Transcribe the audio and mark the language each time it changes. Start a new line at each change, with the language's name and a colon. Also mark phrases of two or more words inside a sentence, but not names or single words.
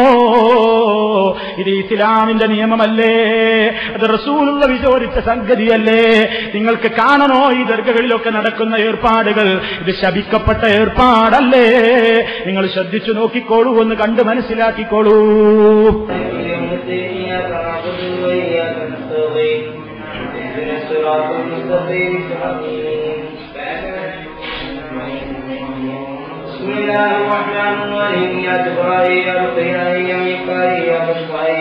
Malayalam: ഇത് ഇസ്ലാമിന്റെ നിയമമല്ലേ? അത് റസൂലുള്ള വിചോദിച്ച സംഗതിയല്ലേ? നിങ്ങൾക്ക് കാണണോ ഈ ദർഗകളിലൊക്കെ നടക്കുന്ന ഏർപ്പാടുകൾ? ഇത് ശപിക്കപ്പെട്ട ഏർപ്പാടല്ലേ? നിങ്ങൾ ശ്രദ്ധിച്ചു നോക്കിക്കോളൂ, ഒന്ന് കണ്ട് മനസ്സിലാക്കിക്കോളൂ.
Arabic: بسم الله الرحمن الرحيم يا جبرائيل يا رقيا يا ميكائيل يا بشرائيل